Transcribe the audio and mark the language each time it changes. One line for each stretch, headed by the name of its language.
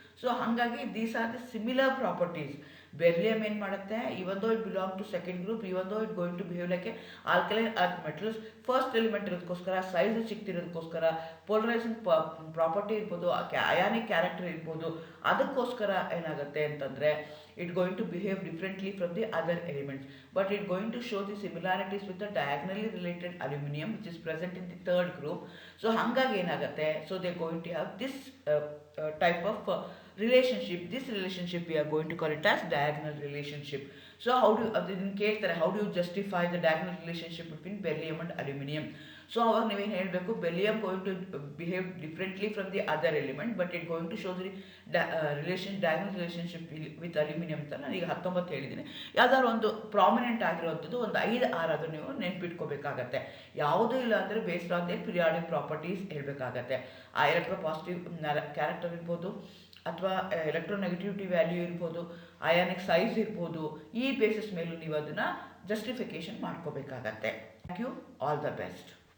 Kannada: So ಹಾಗಾಗಿ
English: These are the similar properties.
Kannada: Beryllium ಏನು ಮಾಡುತ್ತೆ,
English: even though it belong to second group, even though it going to behave like a alkaline earth metals,
Kannada: first element ಇರೋದಕ್ಕೋಸ್ಕರ, size ಚಿಕ್ತಿರೋದಕ್ಕೋಸ್ಕರ, polarising property ಇರ್ಬೋದು, ionic character ಇರ್ಬೋದು, ಅದಕ್ಕೋಸ್ಕರ ಏನಾಗುತ್ತೆ ಅಂತಂದರೆ
English: It going to behave differently from the other elements, but it going to show the similarities with the diagonally related aluminium which is present in the third group.
Kannada: So ಹಾಗಾಗಿ ಏನಾಗುತ್ತೆ,
English: So they going to have this type of relationship. This relationship we are going to call it as diagonal relationship. So how do you justify the diagonal relationship between beryllium and aluminum? So
Kannada: aವಾಗ ನೀವೇನು ಹೇಳಬೇಕು,
English: beryllium going to behave differently from the other element, but it going to show the diagonal relationship with aluminum
Kannada: ಅಂತ ನಾನು ಈಗ 19 ಹೇಳಿದ್ದೀನಿ. ಯಾವ್ದಾದ್ರು ಒಂದು prominent ಆಗಿರುವಂಥದ್ದು ಒಂದು 5-6 ಅದು ನೀವು ನೆನ್ಪಿಟ್ಕೋಬೇಕಾಗತ್ತೆ. ಯಾವುದೂ ಇಲ್ಲ ಅಂದರೆ
English: based on the periodic properties
Kannada: ಹೇಳಬೇಕಾಗತ್ತೆ. ಆ ಎಲೆಕ್ಟ್ರೋಪಾಸಿಟಿವ್ ಕ್ಯಾರೆಕ್ಟರ್ ಇರ್ಬೋದು, ಅಥವಾ ಎಲೆಕ್ಟ್ರೋನೆಗೆಟಿವಿಟಿ ವ್ಯಾಲ್ಯೂ ಇರ್ಬೋದು, ಅಯಾನಿಕ್ ಸೈಜ್ ಇರ್ಬೋದು, ಈ ಬೇಸಿಸ್ ಮೇಲೂ ನೀವು ಅದನ್ನು ಜಸ್ಟಿಫಿಕೇಶನ್ ಮಾಡ್ಕೋಬೇಕಾಗತ್ತೆ.
English: Thank you, all the best.